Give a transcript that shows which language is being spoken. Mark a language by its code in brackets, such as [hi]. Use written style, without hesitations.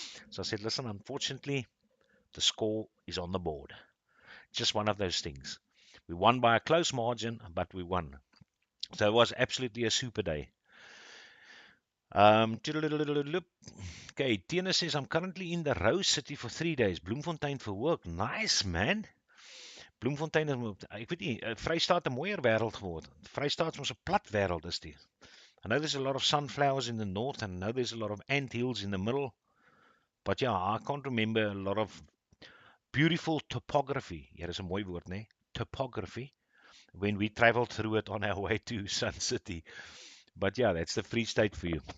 [en] So I said, listen, unfortunately, the score is on the board. Just one of those things. We won by a close margin, but we won. So it was absolutely a super day. Okay, Tina says, I'm currently in the Rose City for 3 days. Bloemfontein for work. Nice, man. Bloemfontein is, [af] ek weet nie, Vrystaat 'n mooier wêreld geword. Vrystaat is mos 'n plat wêreld is die. [en] I know there's a lot of sunflowers in the north, and I know there's a lot of ant hills in the middle. But yeah, I can't remember a lot of beautiful topography. Yeah, that's a [af] mooi woord, né? [en] Topography. When we traveled through it on our way to Sun City. But yeah, that's the Free State for you.